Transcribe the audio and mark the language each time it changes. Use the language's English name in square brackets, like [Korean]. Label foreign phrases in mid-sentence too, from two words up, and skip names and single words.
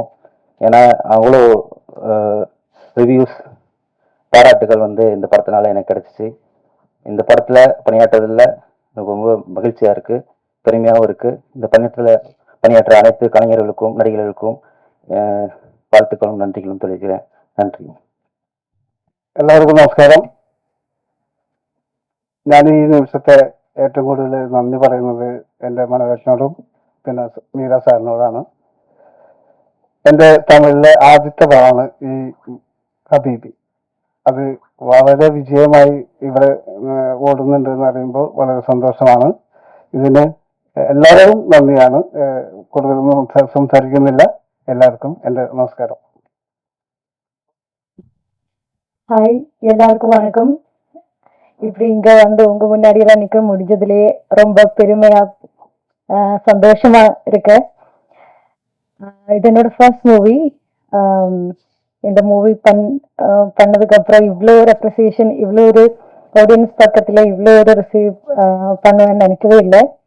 [Tamil] ஏன்னா அவ்வளோ ரிவ்யூஸ் பாராட்டுகள் வந்து இந்த படத்தினால எனக்கு கிடைச்சிச்சு. இந்த படத்துல பணியாற்றுறதுல எனக்கு ரொம்ப மகிழ்ச்சியா இருக்கு, பெருமையாகவும் இருக்கு. இந்த பணியாற்ற அனைத்து கலைஞர்களுக்கும் நடிகர்களுக்கும் வாழ்த்துக்களும் நன்றிகளும் தெரிவிக்கிறேன். நன்றி. [Malayalam] എല്ലാവർക്കും നമസ്കാരം. ഞാൻ ഈ നിമിഷത്തെ ഏറ്റവും കൂടുതൽ നന്ദി പറയുന്നത് എൻ്റെ മനോഹരനോടും പിന്നെ മീര സാറിനോടാണ്. എൻ്റെ തമിഴിലെ ആദ്യത്തെ പടമാണ് ഈ ഹബീബി. അത് വളരെ വിജയമായി ഇവിടെ ഓടുന്നുണ്ട് എന്ന് പറയുമ്പോൾ വളരെ സന്തോഷമാണ്. ഇതിന് എല്ലാവരും നന്ദിയാണ്. കൂടുതലൊന്നും സംസാരിക്കുന്നില്ല. എല്ലാവർക്കും എൻ്റെ നമസ്കാരം. [Tamil] ஹாய், எல்லாருக்கும் வணக்கம். இப்படி இங்க வந்து உங்க முன்னாடி எல்லாம் நிக்க முடிஞ்சதுலயே ரொம்ப பெருமையா சந்தோஷமா இருக்கு. இது என்னோட [English] first movie. [Tamil] இந்த மூவி பண்ணதுக்கு அப்புறம் இவ்வளோ ஒரு அப்ரிசியேஷன், இவ்வளோ ஒரு ஆடியன்ஸ் பக்கத்துல இவ்வளோ ஒரு ரிசீவ் பண்ணுவேன்னு நினைக்கவே இல்லை.